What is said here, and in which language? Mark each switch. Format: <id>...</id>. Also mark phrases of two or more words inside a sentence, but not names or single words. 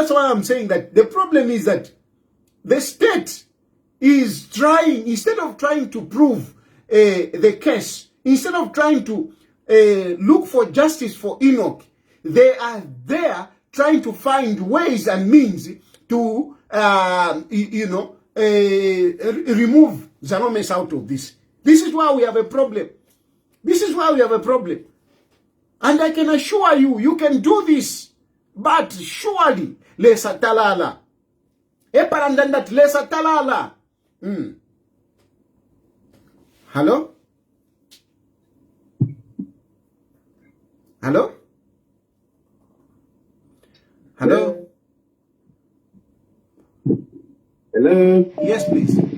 <en>I'm saying that the problem is that the state is trying, instead of trying to prove the case, instead of trying to look for justice for ENOCK, they are there trying to find ways and means to, remove Zalomis out of this. This is why we have a problem. This is why we have a problem. And I can assure you, you can do this. But surely,</en> <bem>lesa talala. Eparandandat lesa talala.</bem> <en>Hello? Hello? Hello? Hello? Yes, please.</en>